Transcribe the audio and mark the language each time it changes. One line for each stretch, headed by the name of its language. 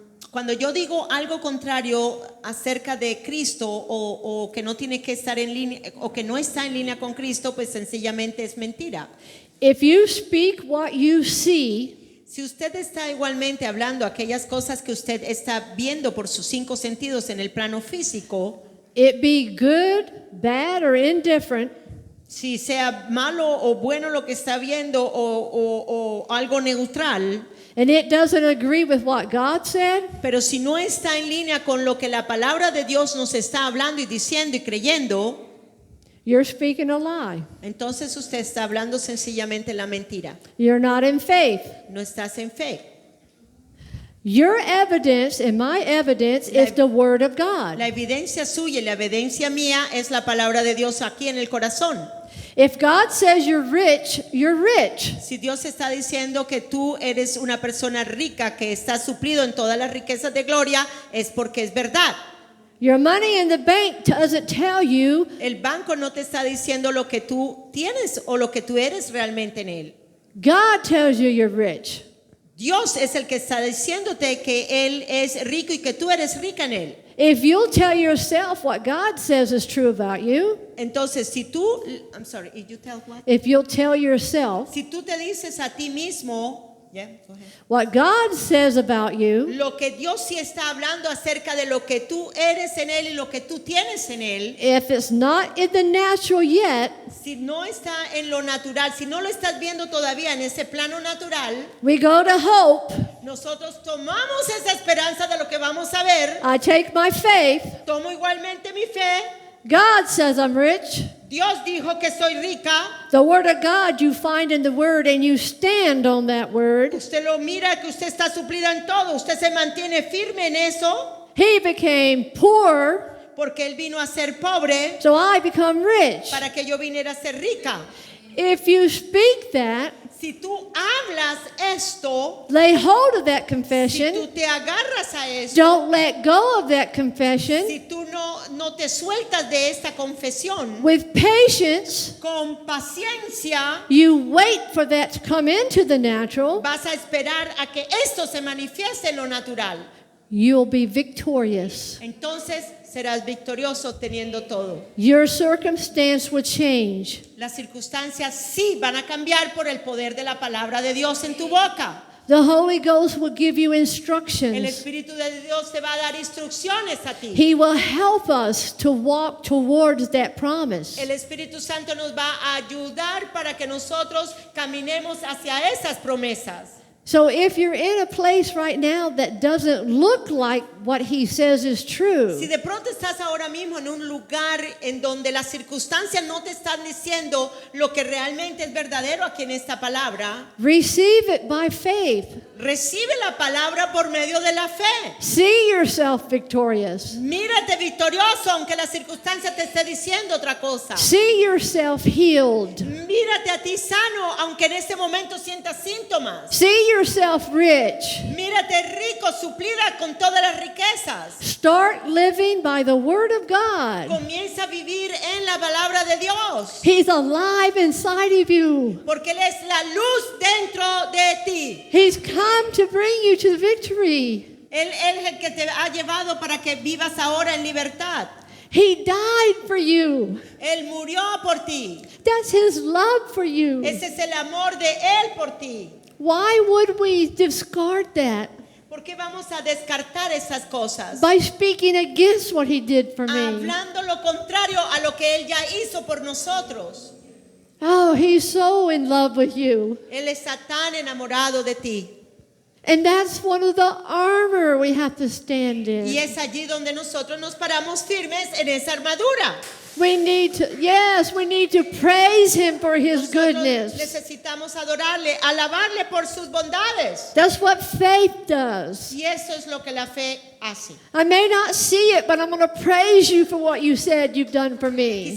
Spanish: Cuando yo digo algo contrario acerca de Cristo o que no tiene que estar en línea o que no está en línea con Cristo, pues sencillamente es mentira.
English: If you speak what you see,
Spanish: Si usted está igualmente hablando aquellas cosas que usted está viendo por sus 5 sentidos en el plano físico,
English: it be good, bad, or indifferent,
Spanish: si sea malo o bueno lo que está viendo o algo neutral,
English: and it doesn't agree with what God said,
Spanish: pero si no está en línea con lo que la palabra de Dios nos está hablando y diciendo y creyendo,
English: you're speaking a lie.
Spanish: entonces usted está hablando sencillamente la mentira.
English: You're not in faith.
Spanish: No estás en fe.
English: Your evidence and my evidence is the Word of God.
Spanish: La evidencia suya y la evidencia mía es la palabra de Dios aquí en el corazón.
English: If God says you're rich, you're rich.
Spanish: Si Dios está diciendo que tú eres una persona rica, que está suplido en todas las riquezas de gloria, es porque es verdad.
English: Your money in the bank doesn't tell you
Spanish: El banco no te está diciendo lo que tú tienes o lo que tú eres realmente en él.
English: God tells you you're rich.
Spanish: Dios es el que está diciéndote que Él es rico y que tú eres rica en Él.
English: If you'll tell yourself what God says is true about you,
Spanish: Entonces, si tú,
English: I'm sorry, you tell what? if you'll tell yourself
Spanish: Si tú te dices a ti mismo,
English: yeah, go ahead. what God says about you,
Spanish: Lo que Dios sí está hablando acerca de lo que tú eres en Él y lo que tú tienes en Él,
English: if it's not in the natural yet,
Spanish: si no está en lo natural, si no lo estás viendo todavía en ese plano natural,
English: we go to hope.
Spanish: nosotros tomamos esa esperanza de lo que vamos a ver.
English: I take my faith.
Spanish: Tomo igualmente mi fe.
English: God says I'm rich.
Spanish: Dios dijo que soy rica.
English: The Word of God you find in the Word and you stand on that Word.
Spanish: Usted lo mira que usted está suplida en todo. Usted se mantiene firme en eso
English: He became poor,
Spanish: porque Él vino a ser pobre
English: so I become rich.
Spanish: para que yo viniera a ser rica.
English: If you speak that,
Spanish: Si tú hablas esto,
English: lay hold of that
Spanish: si
English: confession,
Spanish: tú te agarras a eso,
English: don't let go of that confession,
Spanish: si tú no te sueltas de esta confesión,
English: with patience,
Spanish: con paciencia
English: you wait for that to come into the natural,
Spanish: vas a esperar a que esto se manifieste en lo natural.
English: you'll be victorious.
Spanish: Entonces serás victorioso teniendo todo.
English: Your circumstance will change.
Spanish: Las circunstancias sí van a cambiar por el poder de la palabra de Dios en tu boca.
English: The Holy Ghost will give you
Spanish: El
English: instructions.
Spanish: Espíritu de Dios te va a dar instrucciones a ti.
English: He will help us to walk towards that promise.
Spanish: El Espíritu Santo nos va a ayudar para que nosotros caminemos hacia esas promesas.
English: So if you're in a place right now that doesn't look like what he says is true,
Spanish: Si de pronto estás ahora mismo en un lugar en donde las circunstancias no te están diciendo lo que realmente es verdadero aquí en esta palabra,
English: receive it by faith.
Spanish: recibe la palabra por medio de la fe.
English: See yourself victorious.
Spanish: Mírate victorioso aunque la circunstancia te esté diciendo otra cosa.
English: See yourself healed.
Spanish: Mírate a ti sano aunque en este momento sientas síntomas.
English: See yourself rich.
Spanish: Mírate rico, suplida con todas las riquezas.
English: Start living by the Word of God.
Spanish: Comienza a vivir en la palabra de Dios.
English: He's alive inside of you.
Spanish: Porque Él es la luz dentro de ti.
English: He's come to bring you to victory.
Spanish: Él es el que te ha llevado para que vivas ahora en libertad.
English: He died for you.
Spanish: Él murió por ti.
English: That's His love for you.
Spanish: Ese es el amor de Él por ti.
English: Why would we discard that?
Spanish: ¿Por qué vamos a descartar esas cosas?
English: by speaking against what he did for me.
Spanish: Hablando lo contrario a lo que Él ya hizo por nosotros.
English: Oh, he's so in love with you.
Spanish: Él está tan enamorado de ti.
English: And that's one of the armor we have to stand
Spanish: Y
English: in.
Spanish: es allí donde nosotros nos paramos firmes en esa armadura.
English: We need to praise him for his
Spanish: Nosotros
English: goodness.
Spanish: necesitamos adorarle, alabarle por sus bondades.
English: That's what faith does.
Spanish: Y eso es lo que la fe hace.
English: I may not see it, but I'm going to praise you for what you said you've done for me.